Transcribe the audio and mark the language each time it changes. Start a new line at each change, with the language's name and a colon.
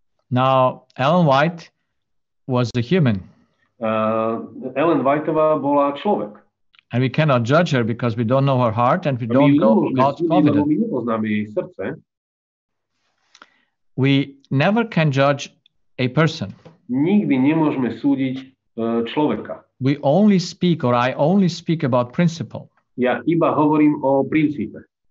English: Now, Ellen White was a human.
Slovak: Ellen Whiteová bola človek.
English: And we cannot judge her because we don't know her heart and we don't know God's providence.
Slovak: My nepoznáme jej srdce.
English: We never can judge a person.
Slovak: Nikdy nemôžeme súdiť človeka.
English: We only speak, or I only speak about principle.
Slovak: Ja iba hovorím o princípe.